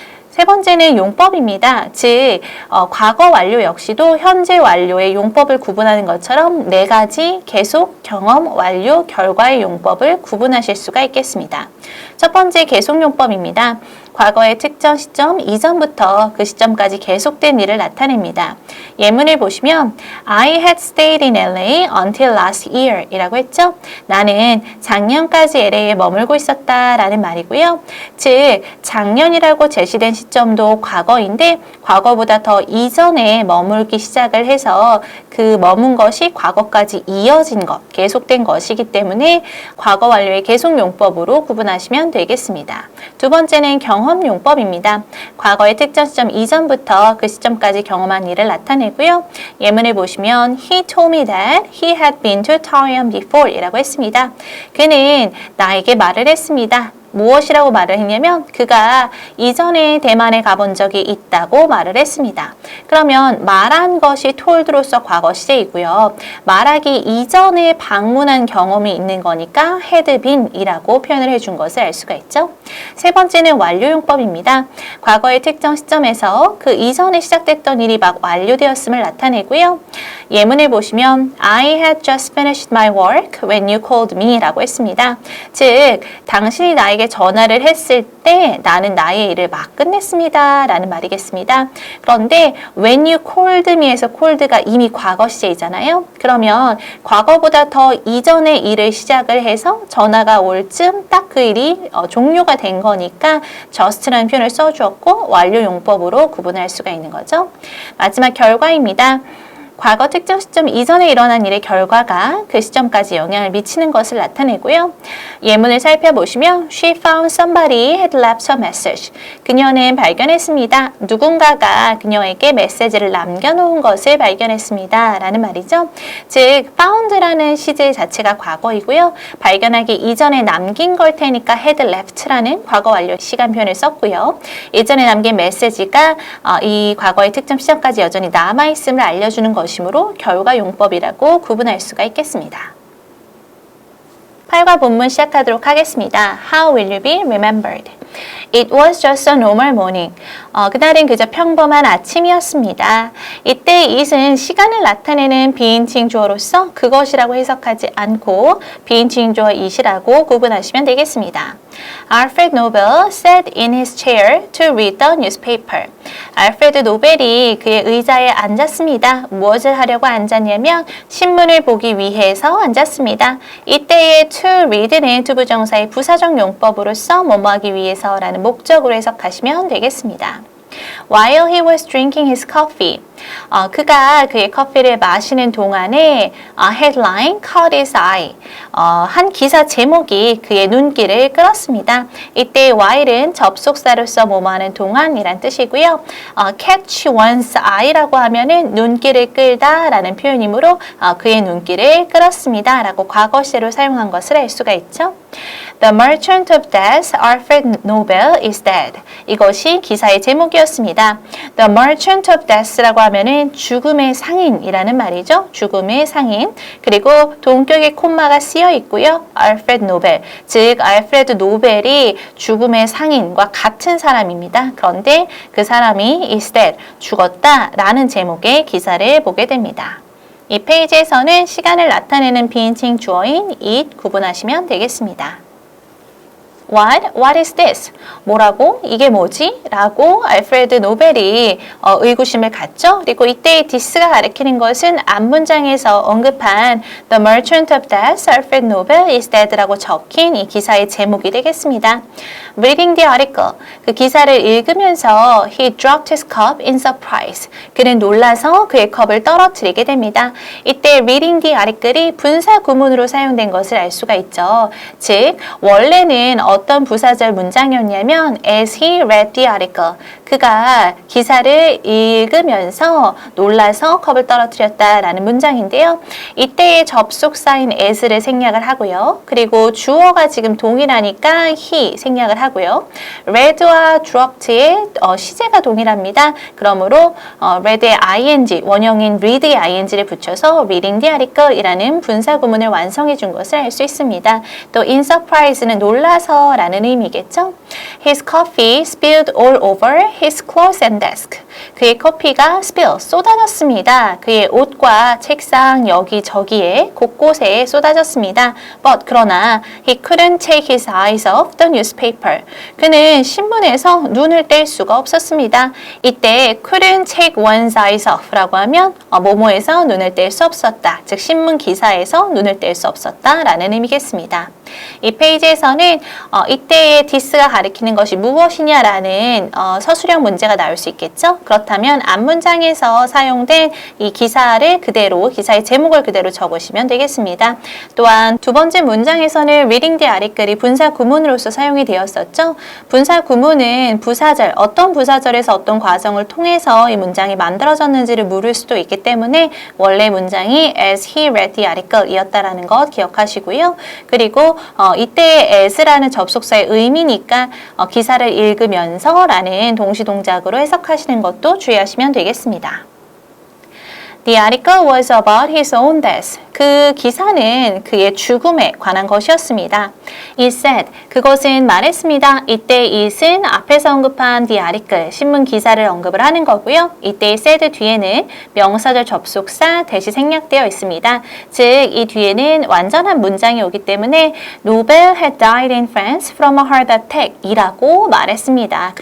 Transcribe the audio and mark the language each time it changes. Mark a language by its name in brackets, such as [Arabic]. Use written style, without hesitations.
[Korean] 세 번째는 용법입니다. 즉 과거 완료 역시도 현재 완료의 용법을 구분하는 것처럼 네 가지 계속, 경험, 완료, 결과의 용법을 구분하실 수가 있겠습니다. 첫 번째 계속용법입니다. 과거의 특정 시점 이전부터 그 시점까지 계속된 일을 나타냅니다. 예문을 보시면 [English] I had stayed in LA until last year [Korean] 이라고 했죠. 나는 작년까지 LA에 머물고 있었다 라는 말이고요. 즉 작년이라고 제시된 시점도 과거인데 과거보다 더 이전에 머물기 시작을 해서 그 머문 것이 과거까지 이어진 것, 계속된 것이기 때문에 과거 완료의 계속용법으로 구분하시면 되겠습니다. 두 번째는 경험용법입니다. 과거의 특정 시점 이전부터 그 시점까지 경험한 일을 나타내고요. 예문을 보시면 [English] He told me that he had been to Taiwan before [Korean] 이라고 했습니다. 그는 나에게 말을 했습니다. 무엇이라고 말을 했냐면 그가 이전에 대만에 가본 적이 있다고 말을 했습니다. 그러면 말한 것이 told로서 과거 시제이고요. 말하기 이전에 방문한 경험이 있는 거니까 had been 이라고 표현을 해준 것을 알 수가 있죠. 세 번째는 완료용법입니다. 과거의 특정 시점에서 그 이전에 시작됐던 일이 막 완료되었음을 나타내고요. 예문을 보시면 [English] I had just finished my work when you called me [Korean] 라고 했습니다. 즉 당신이 나에게 전화를 했을 때 나는 나의 일을 막 끝냈습니다 라는 말이겠습니다. 그런데 [English] when you called me [Korean] 에서 called가 이미 과거 시제이잖아요. 그러면 과거보다 더 이전의 일을 시작을 해서 전화가 올 즈음 딱 그 일이 종료가 된 거니까 just라는 표현을 써주었고 완료용법으로 구분할 수가 있는 거죠. 마지막 결과입니다. 과거 특정 시점 이전에 일어난 일의 결과가 그 시점까지 영향을 미치는 것을 나타내고요. 예문을 살펴보시면 [English] She found somebody had left a message. [Korean] 그녀는 발견했습니다. 누군가가 그녀에게 메시지를 남겨놓은 것을 발견했습니다. 라는 말이죠. 즉 found라는 시제 자체가 과거이고요. 발견하기 이전에 남긴 걸 테니까 had left라는 과거 완료 시간 표현을 썼고요. 예전에 남긴 메시지가 이 과거의 특정 시점까지 여전히 남아있음을 알려주는 것이므로 결과용법이라고 구분할 수가 있겠습니다. 8과 본문 시작하도록 하겠습니다. [English] How will you be remembered? It was just a normal morning. [Korean] 그날은 그저 평범한 아침이었습니다. 이때 it은 시간을 나타내는 비인칭 주어로서 그것이라고 해석하지 않고 비인칭 주어 it이라고 구분하시면 되겠습니다. [English] Alfred Nobel sat in his chair to read the newspaper. [Korean] 알프레드 노벨이 그의 의자에 앉았습니다. 무엇을 하려고 앉았냐면 신문을 보기 위해서 앉았습니다. 이때의 to read는 투부정사의 부사적 용법으로서 뭐뭐하기 위해서라는 목적으로 해석하시면 되겠습니다. [English] While he was drinking his coffee, [Korean] 그가 그의 커피를 마시는 동안에 [English] headline caught his eye, [Korean] 한 기사 제목이 그의 눈길을 끌었습니다. 이때 while은 접속사로서 뭐뭐하는 동안이란 뜻이고요. [English] catch one's eye [Korean] 라고 하면은 눈길을 끌다 라는 표현이므로 그의 눈길을 끌었습니다 라고 과거 시제로 사용한 것을 알 수가 있죠. [English] The merchant of death, Alfred Nobel, is dead. [Korean] 이것이 기사의 제목이었습니다. [English] The merchant of death [Korean] 라고 하면은 죽음의 상인이라는 말이죠. 죽음의 상인. 그리고 동격의 콤마가 쓰여 있고요. Alfred Nobel, 즉 알프레드 노벨이 죽음의 상인과 같은 사람입니다. 그런데 그 사람이 is dead, 죽었다라는 제목의 기사를 보게 됩니다. 이 페이지에서는 시간을 나타내는 비인칭 주어인 it 구분하시면 되겠습니다. [English] What is this? [Korean] 뭐라고? 이게 뭐지? 라고 알프레드 노벨이 의구심을 갖죠. 그리고 이때의 this가 가리키는 것은 앞문장에서 언급한 [English] The merchant of death, Alfred Nobel is dead [Korean] 라고 적힌 이 기사의 제목이 되겠습니다. [English] Reading the article, [Korean] 그 기사를 읽으면서 [English] He dropped his cup in surprise. [Korean] 그는 놀라서 그의 컵을 떨어뜨리게 됩니다. 이때 [English] reading the article [Korean] 이 분사 구문으로 사용된 것을 알 수가 있죠. 즉, 원래는 어떤 부사절 문장이었냐면 [English] as he read the article, [Korean] 그가 기사를 읽으면서 놀라서 컵을 떨어뜨렸다라는 문장인데요. 이때의 접속사인 as를 생략을 하고요. 그리고 주어가 지금 동일하니까 he 생략을 하고요. read와 dropped의 시제가 동일합니다. 그러므로 read의 ing, 원형인 read의 ing를 붙여서 [English] reading the article [Korean] 이라는 분사 구문을 완성해 준 것을 알 수 있습니다. 또 in surprise는 놀라서 라는 의미겠죠. [English] His coffee spilled all over his clothes and desk. [Korean] 그의 커피가 spill, 쏟아졌습니다. 그의 옷과 책상 여기저기에 곳곳에 쏟아졌습니다. [English] But [Korean] 그러나 [English] he couldn't take his eyes off the newspaper. [Korean] 그는 신문에서 눈을 뗄 수가 없었습니다. 이때 [English] couldn't take one's eyes off [Korean] 라고 하면 뭐뭐에서 눈을 뗄 수 없었다. 즉 신문 기사에서 눈을 뗄 수 없었다 라는 의미겠습니다. 이 페이지에서는 이때의 this가 가리키는 것이 무엇이냐라는 서술형 문제가 나올 수 있겠죠. 그렇다면 앞문장에서 사용된 이 기사를 그대로, 기사의 제목을 그대로 적으시면 되겠습니다. 또한 두 번째 문장에서는 [English] reading the article [Korean] 이 분사 구문으로서 사용이 되었었죠. 분사 구문은 부사절, 어떤 부사절에서 어떤 과정을 통해서 이 문장이 만들어졌는지를 물을 수도 있기 때문에 원래 문장이 [English] as he read the article [Korean] 이었다라는 것 기억하시고요. 그리고 이때의 as라는 접속사의 의미니까 기사를 읽으면서 라는 동시동작으로 해석하시는 것도 주의하시면 되겠습니다. [English] The article was about his own death. [Korean] 그 기사는 그의 죽음에 관한 것이었습니다. [English] It said, [Korean] 그것은 말했습니다. 이때 it은 앞에서 언급한 the article, 신문 기사를 언급을 하는 거고요. 이때 said 뒤에는 명사절 접속사 대시 생략되어 있습니다. 즉, 이 뒤에는 완전한 문장이 오기 때문에 [English] Nobel had died in France from a heart attack [Korean] 이라고 말했습니다.